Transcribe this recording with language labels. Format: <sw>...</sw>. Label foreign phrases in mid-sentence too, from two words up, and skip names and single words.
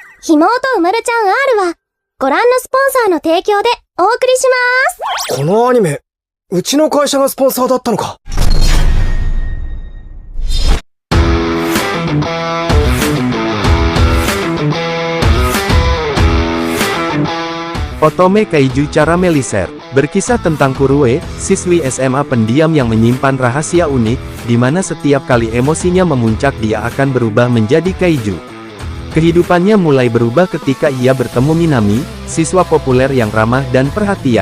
<ja>ひもとうまるちゃん R は、ご覧のスポンサーの提供でお送りします。このアニメ、うちの会社がスポンサーだったのか。</ja> <id>Otome Kaiju Carameliser, berkisah tentang Kurue, siswi SMA pendiam yang menyimpan rahasia unik, di mana setiap kali emosinya memuncak dia akan berubah menjadi kaiju. Kehidupannya mulai berubah ketika ia bertemu Minami, siswa populer yang ramah dan perhatian.</id>